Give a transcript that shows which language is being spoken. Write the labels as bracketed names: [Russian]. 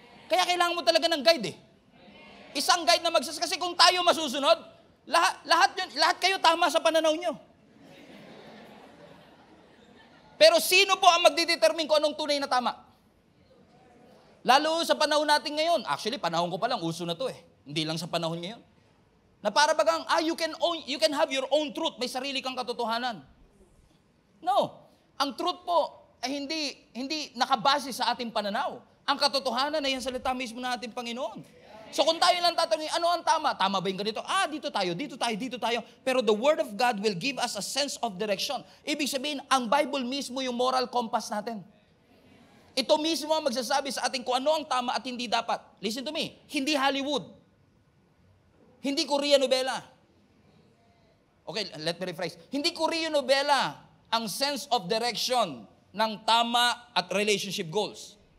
[Filipino] Kaya kailangan mo talaga ng guide eh. Isang guide na kasi kung tayo masusunod, lahat kayo tama sa pananaw nyo. Pero sino po ang magdidetermine kung anong tunay na tama? Lalo sa panahon natin ngayon. Actually, panahon ko pa lang, uso na to eh. Hindi lang sa panahon ngayon. Na para bagang, [English] you can have your own truth. [Filipino] May sarili kang katotohanan. No. Ang truth po ay hindi nakabase sa ating pananaw. Ang katotohanan ay ang salita mismo ng ating Panginoon. So kung tayo lang tatanungin, ano ang tama? Tama ba yung ganito? Dito tayo, dito tayo, dito tayo. [English] Pero the Word of God will give us a sense of direction. [Filipino] Ibig sabihin, ang Bible mismo yung moral compass natin. Ito mismo ang magsasabi sa atin kung ano ang tama at hindi dapat. [English] Listen to me, [Filipino] hindi Hollywood. Hindi Korean novela. [English] Okay, let me rephrase. [Filipino] Hindi Korean novela ang sense of direction ng tama at relationship goals.